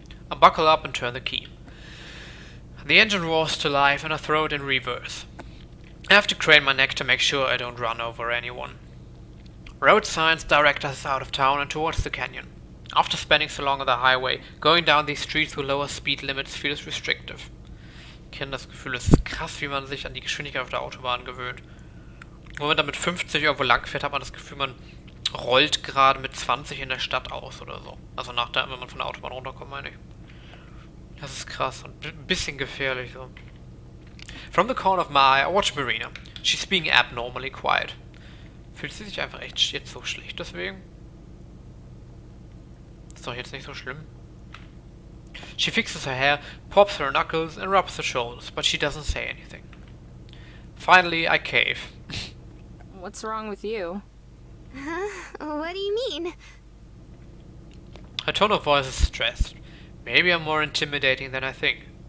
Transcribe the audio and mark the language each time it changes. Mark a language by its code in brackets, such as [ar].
[en] I buckle up and turn the key. The engine roars to life and I throw it in reverse. I have to crane my neck to make sure I don't run over anyone. Road signs direct us out of town and towards the canyon. After spending so long on the highway, going down these streets with lower speed limits feels restrictive. [de] Ich kenne das Gefühl, es ist krass, wie man sich an die Geschwindigkeit auf der Autobahn gewöhnt. Wenn man da mit 50 irgendwo lang fährt, hat man das Gefühl, man rollt gerade mit 20 in der Stadt aus oder so. Also wenn man von der Autobahn runterkommt, meine ich. Das ist krass und ein bisschen gefährlich so. [en] From the corner of my eye, I watch Marina. She's being abnormally quiet. [de] Fühlt sie sich einfach echt jetzt so schlecht deswegen? Ist doch jetzt nicht so schlimm. [en] She fixes her hair, pops her knuckles and rubs her shoulders, but she doesn't say anything. Finally, I cave. What's wrong with you? Huh? What do you mean? Her tone of voice is stressed. Maybe I'm more intimidating than I think.